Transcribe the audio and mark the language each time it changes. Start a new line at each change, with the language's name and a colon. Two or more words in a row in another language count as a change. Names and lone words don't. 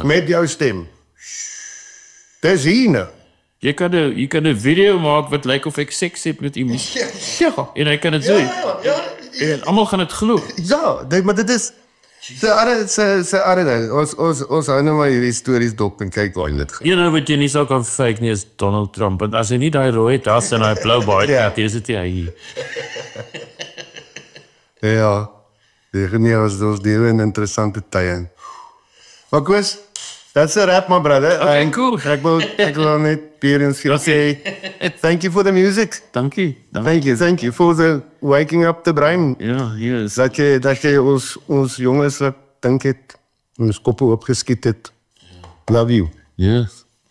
Afrikaans: met jou stem. Dis hier. Jy kan 'n video maak wat lyk of ek seks het met iemand. Ja. En hy kan dit doen. En almal gaan dit glo. Ja, maar dit is se ding. Ons hou nou maar hierdie stories dop en kyk waar dit gaan.
English: You know
Afrikaans: wat jy nie sou kan fake nie is Donald Trump. Want as hy nie daai rooi tas en daai blou baard Ja. het, is dit hy. Ja. Die ons deel in interessante tye. Maar Koos,
English: that's a wrap my brother. Okay, cool.
Afrikaans: Ek wil net weer eens sê
English: thank you for the music.
Afrikaans: Dankie.
English: Thank you for the waking up the brain.
Afrikaans: Ja, yes. Dat jy ons jongens wat dink het, ons koppe opgeskiet het.
English: Love you. Yes.